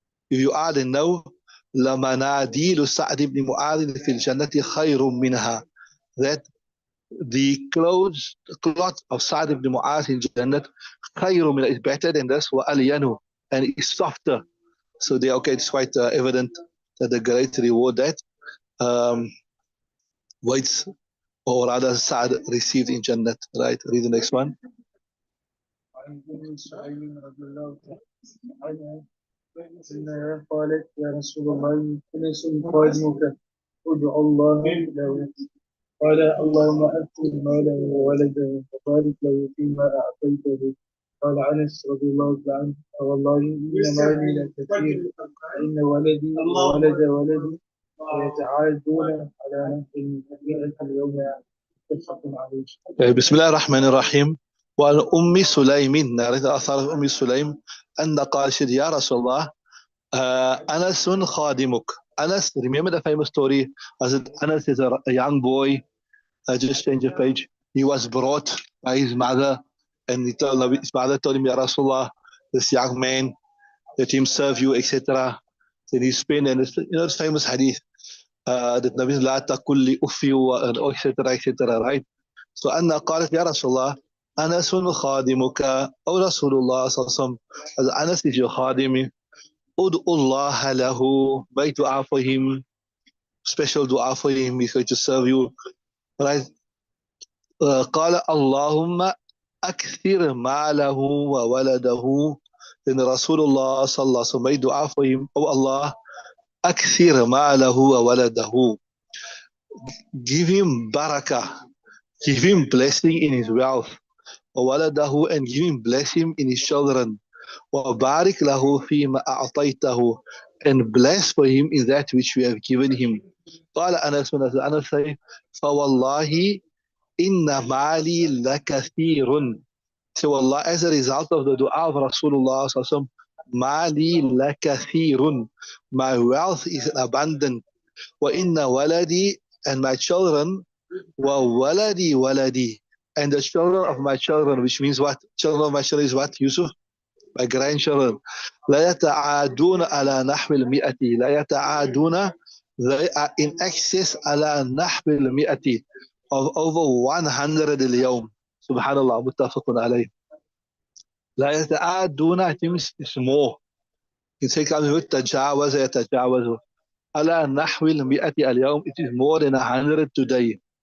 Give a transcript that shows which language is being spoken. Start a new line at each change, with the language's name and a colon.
English: If you are, then know
Arabic: لمناديل سعد بن معاذ في الجنة خير منها,
English: that the cloth of Sa'd ibn Mu'adh in Jannat
Arabic: خير منها,
English: is better than this,
Arabic: وألينه,
English: and is softer. So they okay, it's quite evident that the great reward that waits or rather Sa'd received in Jannah. Right? Read the next one.
Arabic: عن أم سعيد رضي الله عنها أنها قالت يا رسول الله أنس خادمك ادعو الله له قال اللهم أكثر ماله وولده وبارك له فيما أعطيته قال أنس رضي الله عنه والله إن مالي لكثير وإن ولدي وولد ولدي يتعادون على نحو المئة اليوم متفق عليه. بسم الله الرحمن الرحيم. وعن أم سليم نريد أثار أم سليم أن قالت يا رسول الله Anas خادمك.
English: Anas, remember the famous story? As it, Anas is a young boy, just change the page. He was brought by his mother, and his mother told him, Ya Rasulullah, this young man, let him serve you, etc. Then he spent, and it's, it's famous hadith that Nabi
Arabic: la taqul li uffi
English: etc. etc. Right? So Anna
Arabic: قالت يا رسول الله أنس خادمك أو رسول الله صلى الله عليه وسلم,
English: as Anas is your khadim,
Arabic: ud'u Allah lahu,
English: make dua for him, special dua for him, he's going to serve you. Right?
Arabic: قال اللهم أكثر ماله وولده.
English: Then Rasulullah
Arabic: صلى الله عليه وسلم
English: made dua for him, oh Allah,
Arabic: أكثر ماله وولده,
English: give him barakah, give him blessing in his wealth,
Arabic: وولده,
English: and give him blessing in his children,
Arabic: وبارك له فيما أعطيته,
English: and bless for him in that which we have given him.
Arabic: قال أنس,
English: Anas say,
Arabic: فوالله إن مالي لكثير.
English: So Allah, as a result of the dua of Rasulullah sallallahu alaihi wasallam,
Arabic: mali lakathirun,
English: my wealth is abundant.
Arabic: Wa inna waladi,
English: and my children,
Arabic: wa waladi waladi,
English: and the children of my children, which means what? Children of my children is what, Yusuf? My grandchildren.
Arabic: لا يتعادون على نحو المئة. لا يتعادون,
English: they are in excess
Arabic: على نحو المئة,
English: of over 100
Arabic: اليوم.
English: Subhanallah,
Arabic: muttafaqun alayh. لا يتعادون,
English: I think it's more. You take out the
Arabic: تجاوز يتجاوز على نحو المئة اليوم,
English: it is more than 100 today.